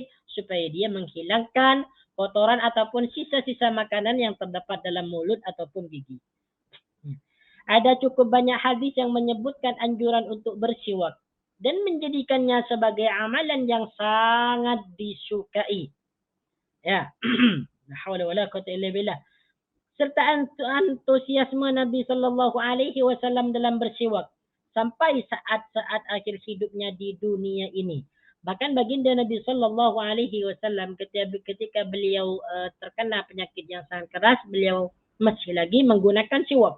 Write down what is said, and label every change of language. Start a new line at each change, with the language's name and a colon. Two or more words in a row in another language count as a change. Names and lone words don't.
Malay: Supaya dia menghilangkan kotoran ataupun sisa-sisa makanan yang terdapat dalam mulut ataupun gigi. Ada cukup banyak hadis yang menyebutkan anjuran untuk bersiwak. Dan menjadikannya sebagai amalan yang sangat disukai. Ya.
Arabic: لا حول ولا قوة إلا بالله.
Malay: Serta antusiasme Nabi
Arabic: صلى الله عليه وسلم
Malay: dalam bersiwak sampai saat-saat akhir hidupnya di dunia ini. Bahkan baginda Nabi
Arabic: صلى الله عليه وسلم
Malay: ketika beliau terkena penyakit yang sangat keras, beliau masih lagi menggunakan siwak.